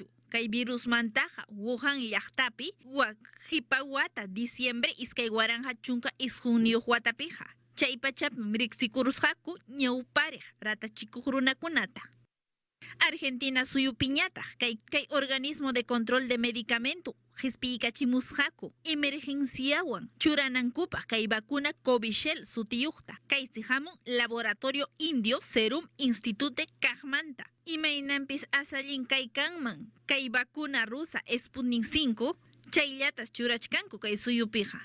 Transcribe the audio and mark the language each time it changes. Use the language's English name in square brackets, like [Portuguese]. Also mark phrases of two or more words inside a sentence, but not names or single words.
[Quechua] Kay virusmantaqa Wuhan llaqtapi hipa wata diciembre iskay waranja chunka isjuniyuq watapiqa. Chaypachapim riqsikurusqaku ñawpariq ratachikuq runakunata. Argentina suyupiñataq kay [Spanish] organismo de control de medicamento [Quechua] hispiykachimusqaku emergenciawan churanankupaq kay vacuna Covishield sutiyuqta kaysi hamun [Spanish] laboratorio indio [Quechua] Serum Institute kaqmanta. Imaynampis asallin kaykanman kay [Spanish] vacuna rusa [Quechua] Sputnik 5 chayllatas churachkanku kay suyupiqa.